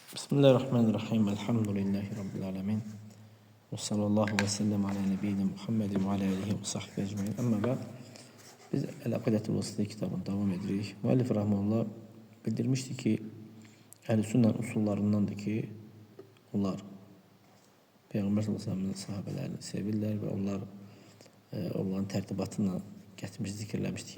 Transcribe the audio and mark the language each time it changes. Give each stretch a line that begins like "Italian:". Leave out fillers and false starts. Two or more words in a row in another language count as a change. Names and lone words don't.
Arabic: بسم الله الرحمن الرحيم. الحمد لله رب العالمين. وصلى الله وسلم على نبينا محمد وعلى آله وصحبه أجمعين. أما بعد.
Azerbaijani: Biz El-Akidetul Vasitiyyə kitabını davam edirik. Müəllif rahmanullah bildirmişdi ki, Əhl-i usullarındandır ki, onlar Peyğəmbər
Arabic: صلى الله عليه وسلم
Azerbaijani: sahabələrini sevirlər və onların tərtibatını gətirmiş, zikirləmişdik.